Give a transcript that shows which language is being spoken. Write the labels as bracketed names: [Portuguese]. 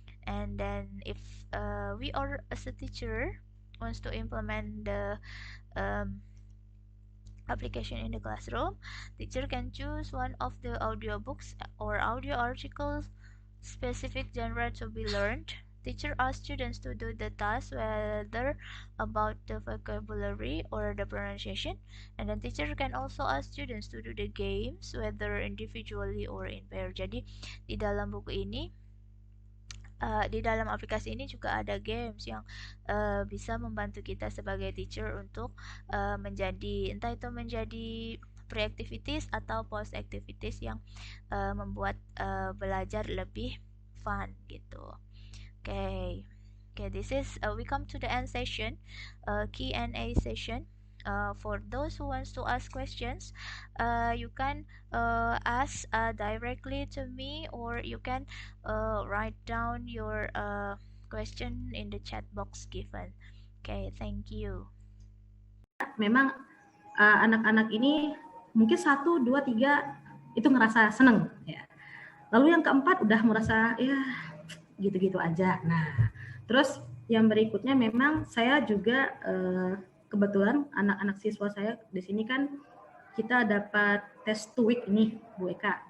[English] And then if we are as a teacher wants to implement the application in the classroom, teacher can choose one of the audiobooks or audio articles specific genre to be learned. Teacher asks students to do the task whether about the vocabulary or the pronunciation, and then teacher can also ask students to do the games whether individually or in pair. [Indonesian] Jadi di dalam buku ini, di dalam aplikasi ini juga ada games yang bisa membantu kita sebagai teacher untuk menjadi, entah itu menjadi pre-activities atau post-activities yang membuat belajar lebih fun gitu. [English] Okay, this is we come to the end session, Q&A session. For those who wants to ask questions, you can ask directly to me, or you can write down your question in the chat box given. Okay, thank you. [Indonesian] Memang anak-anak ini mungkin 1, 2, 3 itu ngerasa seneng ya. Lalu yang keempat udah merasa ya gitu-gitu aja. Nah, terus yang berikutnya memang saya juga kebetulan anak-anak siswa saya di sini kan kita dapat test 2 week ini, Bu Eka.